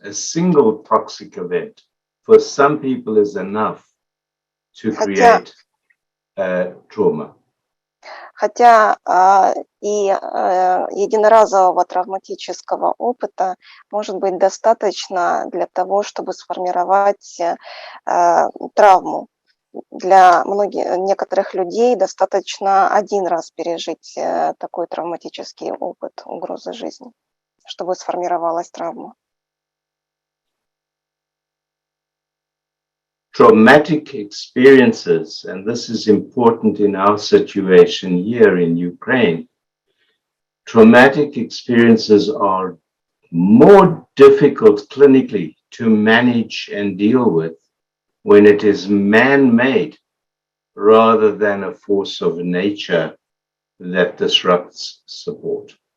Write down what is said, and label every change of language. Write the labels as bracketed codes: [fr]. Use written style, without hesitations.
[en] A single toxic event for some people is enough to create trauma. [ru] Хотя и единоразового травматического опыта может быть достаточно для того, чтобы сформировать травму. Для некоторых людей достаточно один раз пережить такой травматический опыт угрозы жизни, чтобы сформировалась травма. [en] Traumatic experiences, and this is important in our situation here in Ukraine, traumatic experiences are more difficult clinically to manage and deal with when it is man-made rather than a force of nature that disrupts support.